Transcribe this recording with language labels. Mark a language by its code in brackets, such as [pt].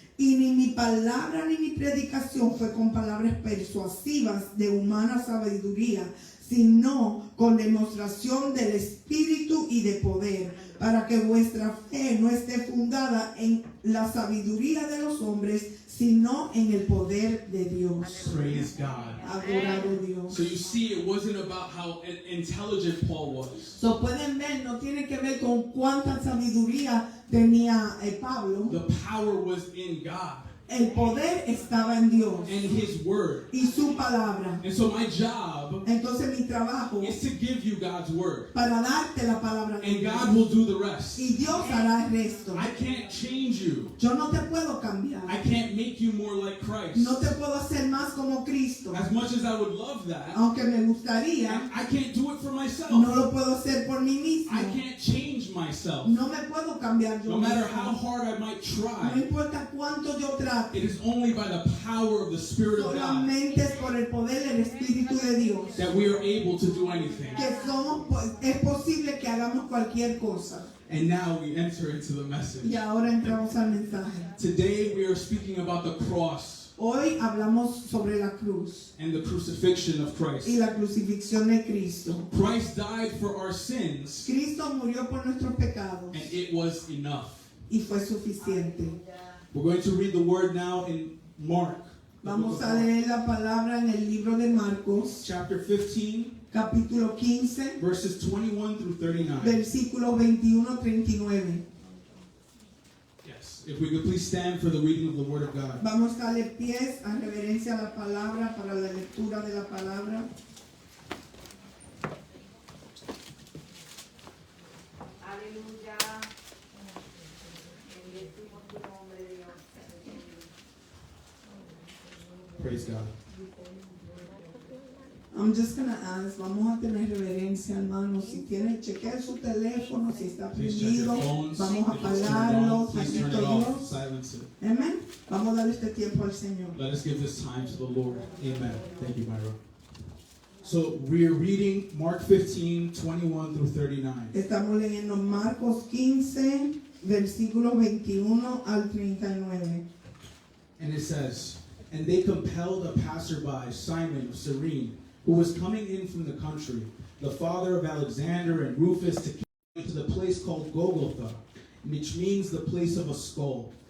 [es] Y ni mi palabra ni mi predicación fue con palabras persuasivas de humana sabiduría, sino con demostración del Espíritu y de poder, para que vuestra fe no esté fundada en la sabiduría de los hombres, sino en el poder de Dios. [en] Praise God. [es] Adorado Dios. [en] So you see, it wasn't about how intelligent Paul was. [es] So pueden ver, no tiene que ver con cuánta sabiduría tenía Pablo. [en] The power was in God [es] El poder estaba en Dios [en] and His Word. [es] y su palabra. [en] And so my job [es] Entonces mi trabajo [en] is to give you God's Word. [es] para darte la palabra de [en] And [es] Dios. [en] God will do the rest. [es] Y Dios hará el resto. [en] I can't change you. [es] Yo no te puedo cambiar. [en] I can't make you more like Christ. [es] No te puedo hacer más como Cristo. [en] As much as I would love that, [es] Aunque me gustaría, [en] I can't do it for myself. [es] no lo puedo hacer por mí mismo. [en] I can't change myself. [es] No me puedo cambiar yo [en] No matter [es] mismo. [en] how hard I might [es] No [en] try, [es] importa cuánto yo trate. [en] it is only by the power of the Spirit of God [es] Solamente es por el poder del Espíritu de Dios [en] that we are able to do anything. [es] que es posible que hagamos cualquier cosa. [en] And now we enter into the message. [es] Y ahora entramos al mensaje. [en] Today we are speaking about the cross. [es] Hoy hablamos sobre la cruz [en] and the crucifixion of [es] y [en] Christ. [es] la crucifixión de Cristo. [en] Christ died for our sins, [es] Cristo murió por nuestros pecados [en] and it was enough. [es] y fue suficiente. [en] We're going to read the word now in Mark. the book [es] Vamos [en] of [es] a [en] Mark, [es] leer la palabra en el libro de Marcos, [en] chapter 15, [es] capítulo 15, [en] verses 21 through 39. [es] versículo 21-39. [en] Yes. If we could please stand for the reading of the word of God. [es] Vamos a darle pies a reverencia a la palabra para la lectura de la palabra. Aleluya. Bendecimos tu nombre, Dios. [en] Praise God. I'm just gonna ask, [es] vamos a tener reverencia, hermanos. Si tiene, chequea su teléfono, si está [en] Please check your [es] prendido, [en] phones. [es] vamos a [en] If it's turned [es] apagarlo. [en] on, please turn it [es] Bendito [en] off. [es] Dios. [en] Silence it. [es] Amén. Vamos a darle este tiempo al Señor. [en] Let us give this time to the Lord. Amen. Thank you, Myra. So we're reading Mark 15, 21 through 39. [es] Estamos leyendo Marcos 15, versículo 21 al 39. [en] And it says, "And they compelled a passerby, Simon of Cyrene, who was coming in from the country, the father of Alexander and Rufus, to carry him to the place called Golgotha, which means the place of a skull.